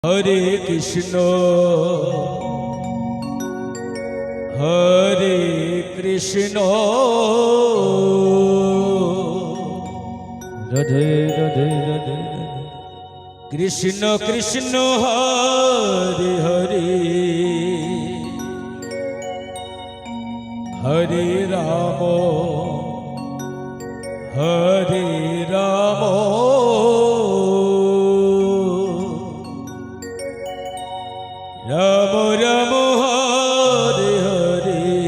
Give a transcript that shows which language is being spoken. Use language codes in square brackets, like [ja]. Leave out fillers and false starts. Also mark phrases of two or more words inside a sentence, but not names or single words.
[sa] হরে কৃষ্ণ হরে কৃষ্ণ রাধে রাধে রাধে কৃষ্ণ কৃষ্ণ হরে হরে হরে রাম হরে রাম রাম রাম হরে হরে